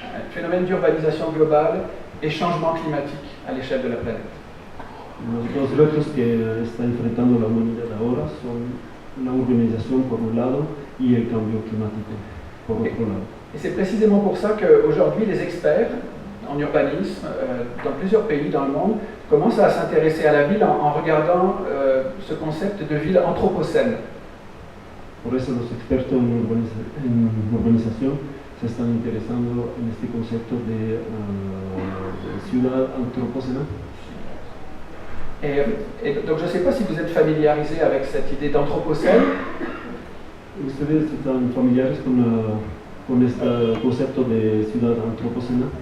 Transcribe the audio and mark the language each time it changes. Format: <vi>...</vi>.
<fr>Phénomène d'urbanisation globale et changement climatique à l'échelle de la planète.</fr> <es>Los dos retos que está enfrentando la humanidad ahora son la urbanización por un lado y el cambio climático por otro lado.</es> <fr>Et c'est précisément pour ça qu'aujourd'hui les experts en urbanisme dans plusieurs pays dans le monde commencent à s'intéresser à la ville en regardant ce concept de ville anthropocène.</fr> <es>Por eso los expertos en urbanización se están interesando en este concepto de ciudad antropocena.</es> <fr>Et donc je ne sais pas si vous êtes familiarisé avec cette idée d'anthropocène.</fr> <es>¿Ustedes están familiares con este concepto de ciudad antropocena?</es>